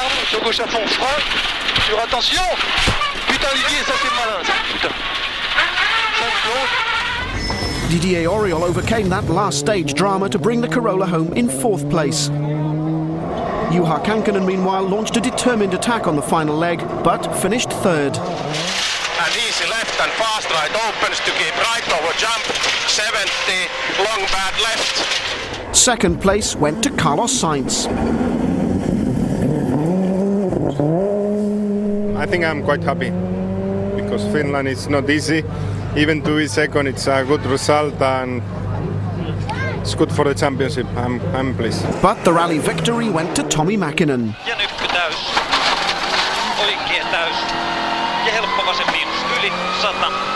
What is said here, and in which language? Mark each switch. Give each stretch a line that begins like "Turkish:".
French: Sur gauche à fond, frein, sur attention. Putain Olivier, ça c'est malin ça, putain.
English: Didier Auriol overcame that last stage drama to bring the Corolla home in 4th place. Juha Kankkunen meanwhile launched a determined attack on the final leg, but finished 3rd. And easy left and fast right opens to keep right over jump, 70, long bad left. 2nd place went to Carlos Sainz. I think I'm quite happy, because Finland is not easy. Even to be 2nd, it's a good result, and it's good for the championship. I'm pleased. But the rally victory went to Tommi Mäkinen.
Finnish: Ja nyppy täys. Oikein täys. Ja helppo vasen miinus yli 100.